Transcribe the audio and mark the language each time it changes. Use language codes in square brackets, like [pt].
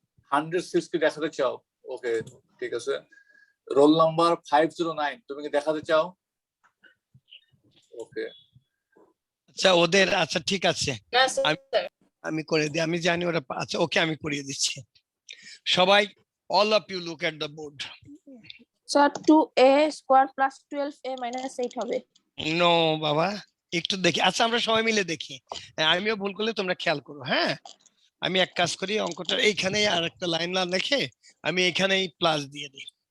[bn] 106 কি দেখাতে চাও? ওকে ঠিক আছে। রোল নাম্বার 509 তুমি কি দেখাতে চাও? ওকে আচ্ছা ওদের, আচ্ছা ঠিক আছে, আমি করে দিই, আমি জানি ওরা। আচ্ছা ওকে আমি করিয়ে দিচ্ছি। [en] সবাই all of you look at the board. Sir 2a square plus 12a minus 8 হবে। [bn] নো বাবা, একটু দেখি। আচ্ছা আমরা সবাই মিলে দেখি, আমিও ভুল করলে তোমরা খেয়াল করো। হ্যাঁ আমি এক কাজ করি, অঙ্কটা এইখানে আর একটা লাইন না লিখে আমি এখানেই প্লাস দিয়ে দিই।